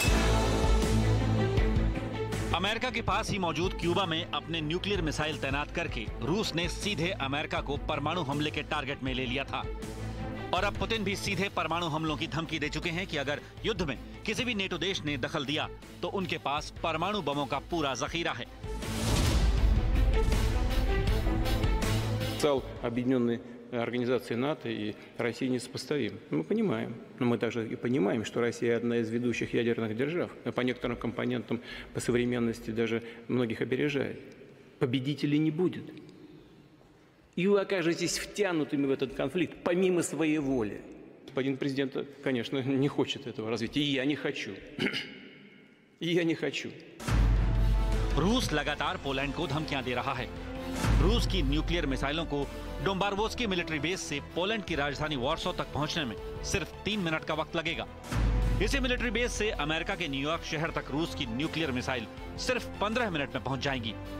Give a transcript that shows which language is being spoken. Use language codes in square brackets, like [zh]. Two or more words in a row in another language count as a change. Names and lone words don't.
[hi] अमेरिका के पास ही मौजूद क्यूबा में अपने न्यूक्लियर मिसाइल तैनात करके रूस ने सीधे अमेरिका को परमाणु हमले के टारगेट में ले लिया था। और अब पुतिन भी सीधे परमाणु हमलों की धमकी दे चुके हैं कि अगर युद्ध में किसी भी नेटो देश ने दखल दिया तो उनके पास परमाणु बमों का पूरा जखीरा है। [ru] Объединенной организации НАТО и России несопоставим. Мы понимаем, но мы также и понимаем, что Россия одна из ведущих ядерных держав, по некоторым компонентам по современности даже многих опережает. Победителей не будет. И вы окажетесь втянутыми в этот конфликт помимо своей воли. Господин президент, конечно, не хочет этого развития, и я не хочу. И я не хочу. [hi] रूस लगातार पोलैंड को धमकियां दे रहा है। रूस की न्यूक्लियर मिसाइलों को डोम्बारोवस्की [en] military base [hi] से पोलैंड की राजधानी वॉर्सो तक पहुंचने में सिर्फ 3 मिनट का वक्त लगेगा। इसी [en] military base [hi] से अमेरिका के न्यूयॉर्क शहर तक रूस की न्यूक्लियर मिसाइल सिर्फ 15 मिनट में पहुंच जाएंगी।